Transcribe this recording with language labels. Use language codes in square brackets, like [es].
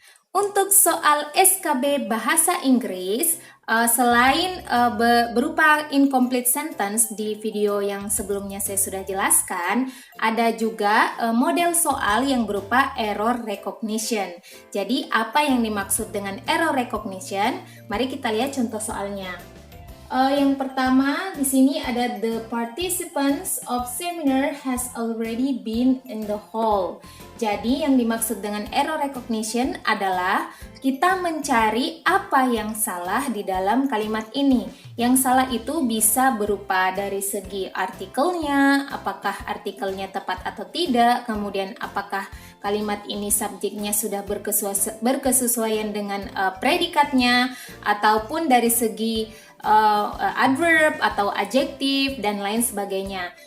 [id] Untuk soal SKB Bahasa Inggris, selain berupa incomplete sentence di video yang sebelumnya saya sudah jelaskan, ada juga model soal yang berupa error recognition. Jadi, apa yang dimaksud dengan error recognition? Mari kita lihat contoh soalnya. Yang pertama di sini ada [en] the participants of seminar has already been in the hall. [id] Jadi yang dimaksud dengan error recognition adalah kita mencari apa yang salah di dalam kalimat ini. Yang salah itu bisa berupa dari segi artikelnya, apakah artikelnya tepat atau tidak, kemudian apakah kalimat ini subjeknya sudah berkesesuaian dengan predikatnya, ataupun dari segi adverb atau adjektif dan lain sebagainya.